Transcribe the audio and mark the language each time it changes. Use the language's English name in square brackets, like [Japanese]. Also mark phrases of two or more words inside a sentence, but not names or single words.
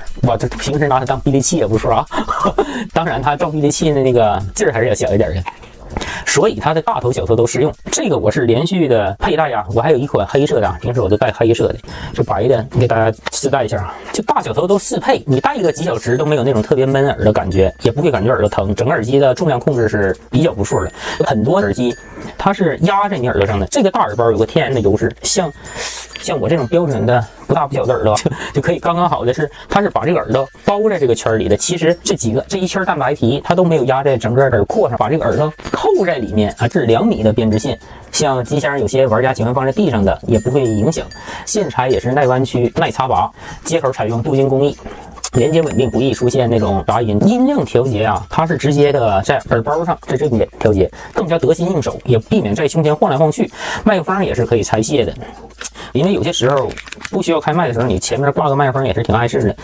[Chinese] 哇，這平時拿它當臂力器也不錯啊。當然它照臂力器的那個勁兒還是要小一點的。所以它的大頭小頭都適用。這個我是連續的佩戴呀，我還有一款黑色的，平時我都戴黑色的，這白的給大家試戴一下啊。就大小頭都適配，你戴個幾小時都沒有那種特別悶耳的感覺，也不會感覺耳朵疼。整個耳機的重量控制是比較不錯的。很多耳機它是壓在你耳朵上的，這個大耳包有個天然的優勢，像我這種標準的不大不小的耳朵就可以剛剛好的是，它是把這個耳朵包在這個圈裡的。其實這一圈蛋白皮它都沒有壓在整個耳廓上，把這個耳朵扣在裡面啊，這是2米的編織線。像機箱有些玩家喜歡放在地上的也不會影響。線材也是耐彎曲、耐插拔，接口採用鍍金工藝。連接穩定，不易出現那種雜音。音量調節啊，它是直接的在耳包上，在這邊調節，更加得心應手，也避免在胸前晃來晃去。麥克風也是可以拆卸的，因為有些時候不需要開麥的時候，你前面掛個麥克風也是挺礙事的。